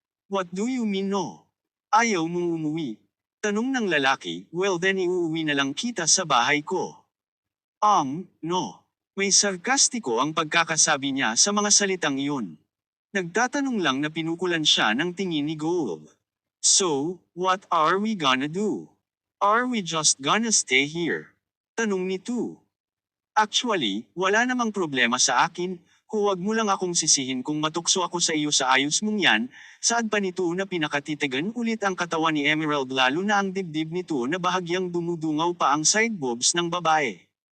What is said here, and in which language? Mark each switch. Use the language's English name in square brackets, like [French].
[English] What do you mean no? [Filipino] Ayaw mong umuwi? Tanong ng lalaki, well then iuuwi na lang kita sa bahay ko. No. May sarkastiko ang pagkakasabi niya sa mga salitang iyon. Nagtatanong lang na pinukulan siya ng tingin ni Gold. [English] So, what are we gonna do? Are we just gonna stay here? [Filipino] Tanong nito. Actually, wala namang problema sa akin, huwag mo lang akong sisihin kung matukso ako sa iyo sa ayos mong yan, saad pa nito na pinakatitigan ulit ang katawan ni Emerald lalo na ang dibdib nito na bahagyang dumudungaw pa ang side boobs ng babae.